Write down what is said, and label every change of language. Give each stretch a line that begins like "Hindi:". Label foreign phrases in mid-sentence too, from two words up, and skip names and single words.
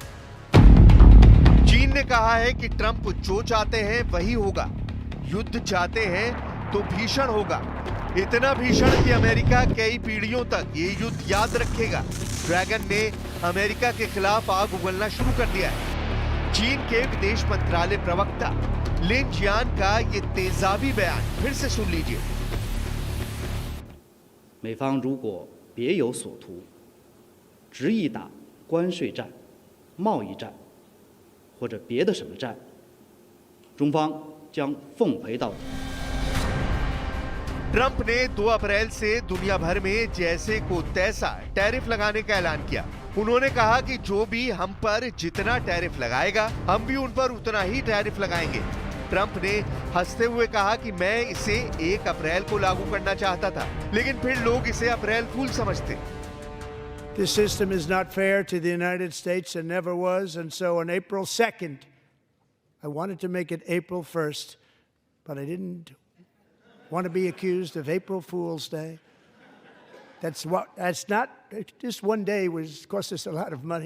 Hindi: चीन ने कहा है कि ट्रंप जो चाहते हैं वही होगा, युद्ध चाहते हैं तो भीषण होगा, इतना भीषण कि अमेरिका कई पीढ़ियों तक ये युद्ध याद रखेगा। ड्रैगन ने अमेरिका के खिलाफ आग उगलना शुरू कर दिया है। चीन के विदेश मंत्रालय प्रवक्ता लिन जियान का ये तेजाबी बयान फिर से सुन लीजिए।
Chinese: 美方如果别有所图，执意打关税战、贸易战或者别的什么战，中方将奉陪到底。
Hindi: ट्रंप ने 2 अप्रैल से दुनिया भर में जैसे को तैसा टैरिफ लगाने का ऐलान किया। उन्होंने कहा कि जो भी हम पर जितना टैरिफ लगाएगा, हम भी उन पर उतना ही टैरिफ लगाएंगे। ट्रंप ने हंसते हुए कहा कि मैं इसे 1 अप्रैल को लागू करना चाहता था, लेकिन फिर लोग इसे
English: April Fool
Hindi: समझते।
English: This system is not fair to the United States and never was, and so on April 2nd, I wanted to make it April 1st, but I didn't want to be accused of April Fool's Day. That's not, just one day was cost us a lot of money.